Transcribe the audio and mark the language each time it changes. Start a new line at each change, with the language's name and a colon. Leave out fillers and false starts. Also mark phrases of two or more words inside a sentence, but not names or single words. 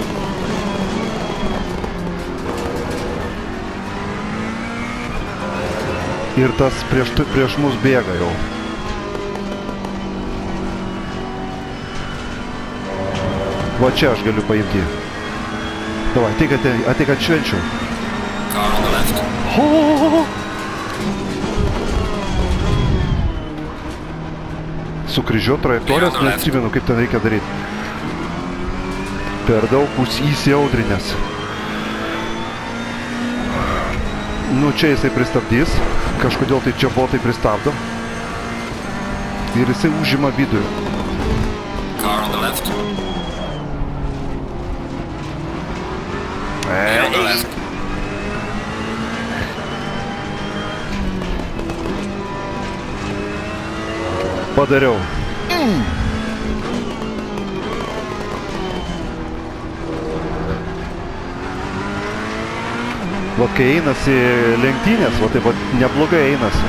Lithuanian: Ir tas prieš mus bėga jau. Va čia aš galiu paimti. Davai, ateik atšvenčiau.
English: Car on the left. Ho!
Lithuanian: Sukryžiuot trajektorijas, neatsimenu, kaip ten reikia daryti. Per daug įsiaudrinęs. Nu, čia jisai pristabdys. Kažkodėl tai čia botai pristabdo. Ir jisai užima vidų.
English: Car on the left. Clear on the left.
Lithuanian: Padariau. Vat kai einasi lenktynės, va taip vat neblogai einasi.